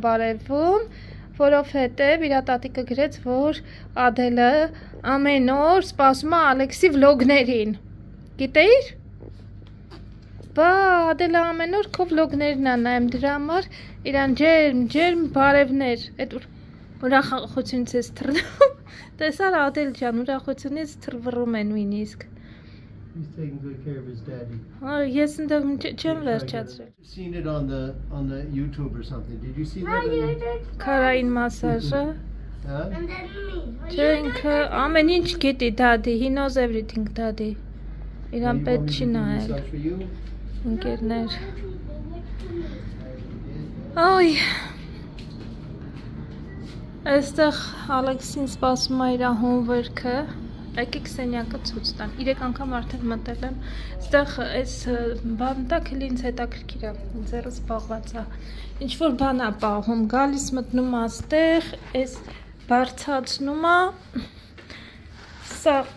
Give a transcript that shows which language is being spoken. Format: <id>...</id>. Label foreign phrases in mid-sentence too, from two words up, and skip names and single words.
<hy>բարևում, որովհետև իր տատիկը գրեց, որ Ադելը ամեն օր սպասում է Ալեքսի վլոգներին։ Գիտեիր։ Բա Ադելը ամեն օր քո վլոգներն է նայում, դրա համար իրան ջերմ բարևներ։ Այդ ուրախությունից ես թռնում։ Տեսար Ադել ջան, ուրախությունից թռվռում է նույնիսկ։</hy> <en>He's taking good care of his daddy.</en> <hy>Ես ընդդեմ չեմ վերջացրել։</hy> <en>Seen it on the YouTube or something. Did you see that?</en> <hy>Քարային մասաժը։ Huh?</hy> <en>And then me.</en> <hy>Չէ, ինքը ամեն ինչ գիտի դադի,</hy> <en>he knows everything</en> <hy>դադի։ Իրան պետք չի նայել։</hy> <en>Massage for you?</en> <hy>Ընկերներ։ Այ։ Այստեղ Ալեքսին սպասում է իր homework-ը։ Եկեք սենյակը ցույց տան։ 3 անգամ արդեն մտել եմ։ Այստեղ այս բանտակը ինձ հետաքրքիր է, ձեռս զբաղված է։ Ինչ որ բան է պահում, գալիս մտնում է այստեղ, այս բարձացնում է։ Սա</hy>